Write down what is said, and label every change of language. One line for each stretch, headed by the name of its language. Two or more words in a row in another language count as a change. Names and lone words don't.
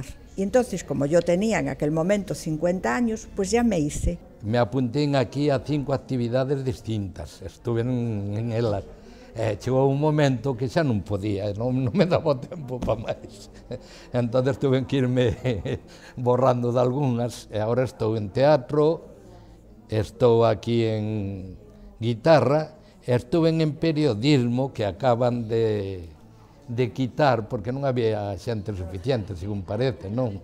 Spanish: Y entonces, como yo tenía en aquel momento 50 años, pues ya me hice. Me apunté aquí a 5 actividades distintas, estuve en elas.
Galician: Chegou un momento que xa non podía, non me daba tempo para máis. Entón
Spanish: tuve que irme borrando de
Galician: algunhas, e agora estou en teatro, estou aquí en guitarra,
Spanish: estuve en periodismo,
Galician: que acaban de quitar, porque non había xente suficiente, según parece, non?